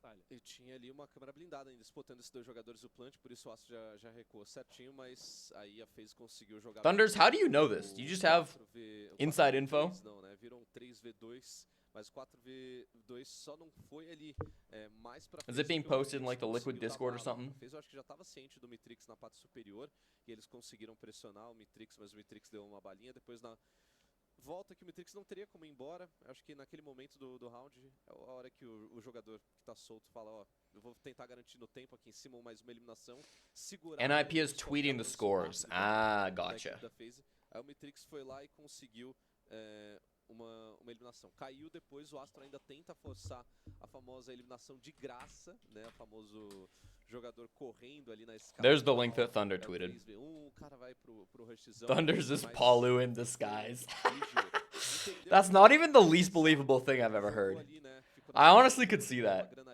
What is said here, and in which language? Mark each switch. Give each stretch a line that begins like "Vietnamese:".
Portuguese: Ele tinha ali uma câmera blindada ainda, disputando esses dois jogadores do plant, por isso o Astro já recuou certinho, mas aí a FaZe conseguiu jogar...
English: Thunders, how do you know this? Do you just have inside info?
Portuguese: Não, né? Viram 3v2, mas 4v2 só não foi ali mais pra...
English: Is it being posted in like the Liquid Discord or something?
Portuguese: A FaZe eu acho que já estava ciente do Mitrix na parte superior, e eles conseguiram pressionar o Mitrix, mas o Mitrix deu uma balinha, depois na... volta que o Mitrix não teria como ir embora. Acho que naquele momento do round é a hora que o jogador que tá solto fala, ó, eu vou tentar garantir no tempo aqui em cima mais uma eliminação, segurar...
English: NIP is tweeting the scores. Ah, gotcha.
Portuguese: Aí o Mitrix foi lá e conseguiu uma eliminação. Caiu depois, o Astro ainda tenta forçar a famosa eliminação de graça, né, o famoso jogador correndo ali na escada.
English: There's the link that Thunder tweeted.
Portuguese: O cara vai pro rushzão,
English: Thunder's is Palu in disguise. That's not even the least believable thing I've ever heard. I honestly could see that.